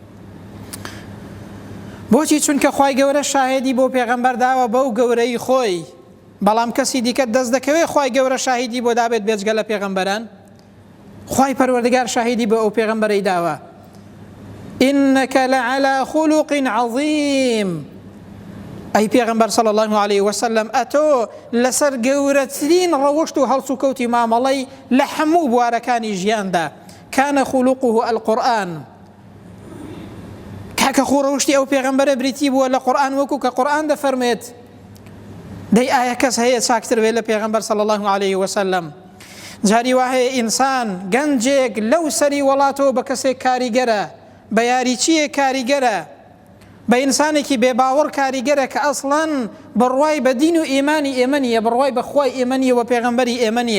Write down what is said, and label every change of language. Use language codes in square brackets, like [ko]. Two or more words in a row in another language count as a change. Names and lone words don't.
[ckb] بۆچی؟ چونکە خوای گەورە شاهێدی بۆ پێغەمبەر داوە بەو گەورەی خۆی، بەڵام کەسی دیکە دەست دەکەوێت خوای گەورە شاهیدی بۆ دابێت بێجگە لە پێغەمبەران. خوای پەروەردگار شاهیدی بۆ ئەو پێغەمبەرەی داوە [ar] إنك لعلى خلق عظيم. [ckb] ئەی پێغەمبەر [ar] صلی الله عليه وسلم، [ckb] ئەتۆ لەسەر گەورەترین ڕەوشت و هەڵس و کەوتی مامەڵەی لە هەموو بوارەکانی ژیاندا. [ar] كان خلقه القرآن. [ckb] کاکە خوڕەوشتی ئەو پێغەمبەرە بریتی بووە لە قورئان، وەکو کە قورئان دەفەرمێت. دەی ئایا کەس هەیە چاکتر بێت لە پێغەمبەر [ar] صلی الله عليه وسلم؟ [ckb] جاری وایە ئینسان گەنجێک لەو سەری وڵاتەوە بە کەسێک کاریگەرە، بە یاریچیە کاریگەرە، بە ئینسانێکی بێباوەڕ کاریگەرە کە ئەسڵەن بڕوای بە دین و ئیمانی ئێمە نیە، بڕوای بەخوای ئێمە نیە و پێغەمبەری ئێمە نیە.